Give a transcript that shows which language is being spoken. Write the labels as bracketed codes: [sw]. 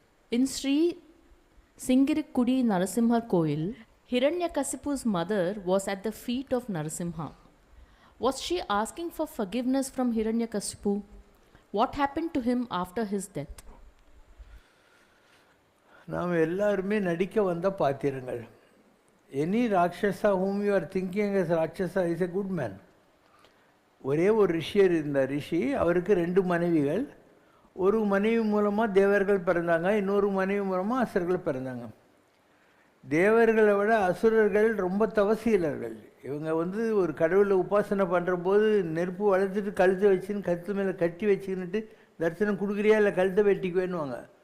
[en] In Sri Singirikudi Narasimha Koil, Hiranyakasipu's mother was at the feet of Narasimha. Was she asking for forgiveness from Hiranyakasipu? What happened to him after his death? [ta] நாம் எல்லாருமே நடிக்க வந்த பாத்திரங்கள். [en] Any Rakshasa whom you are thinking as Rakshasa is a good man. [ta] ஒரே ஒரு ரிஷியர் இருந்தார். ரிஷி, அவருக்கு 2 மனைவிகள். ஒரு மனைவி மூலமாக தேவர்கள் பிறந்தாங்க, இன்னொரு மனைவி மூலமாக அசுரர்கள் பிறந்தாங்க. தேவர்களை விட அசுரர்கள் ரொம்ப தவசீலர்கள். இவங்க ஒரு கடவுளை உபாசனை பண்ணுற போது நெருப்பு வளர்த்துட்டு கழுத்தை வச்சுன்னு கழுத்து மேலே கட்டி வச்சுக்கின்னுட்டு தரிசனம் கொடுக்குறியா இல்லை கழுத்தை வெட்டிக்குவேன்னுவாங்க.